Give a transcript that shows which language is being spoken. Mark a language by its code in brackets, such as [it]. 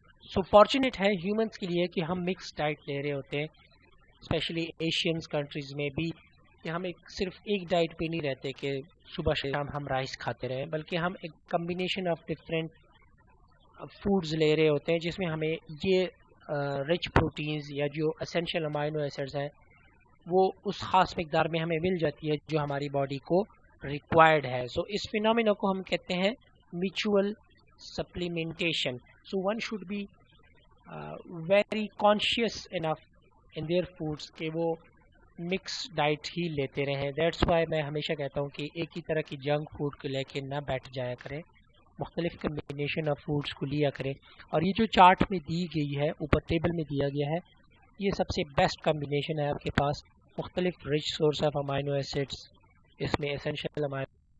[ur] سو fortunate ہے humans کے لیے کہ ہم مکس ڈائٹ لے رہے ہوتے ہیں, اسپیشلی ایشینز کنٹریز میں بھی, کہ ہم صرف ایک ڈائٹ پہ نہیں رہتے کہ صبح شام ہم رائس کھاتے رہیں, بلکہ ہم ایک کمبینیشن آف ڈفرینٹ فوڈز لے رہے ہوتے ہیں جس میں ہمیں یہ رچ پروٹینز یا جو اسینشیل امائنو ایسڈز ہیں وہ اس خاص مقدار میں ہمیں مل جاتی ہے جو ہماری باڈی کو ریکوائرڈ ہے. سو اس فینومینا کو ہم کہتے ہیں mutual supplementation. [en] So one should be very conscious enough in their foods [ur] کہ وہ مکس ڈائٹ ہی لیتے رہیں. دیٹس وائی میں ہمیشہ کہتا ہوں کہ ایک ہی طرح کی جنک فوڈ کو لے کے نہ بیٹھ جایا کریں, مختلف کمبینیشن آف فوڈس کو لیا کریں. اور یہ جو چارٹ میں دی گئی ہے, اوپر ٹیبل میں دیا گیا ہے, یہ سب سے بیسٹ کمبینیشن ہے آپ کے پاس, مختلف rich source of amino acids, اس میں اسینشیل امائنو.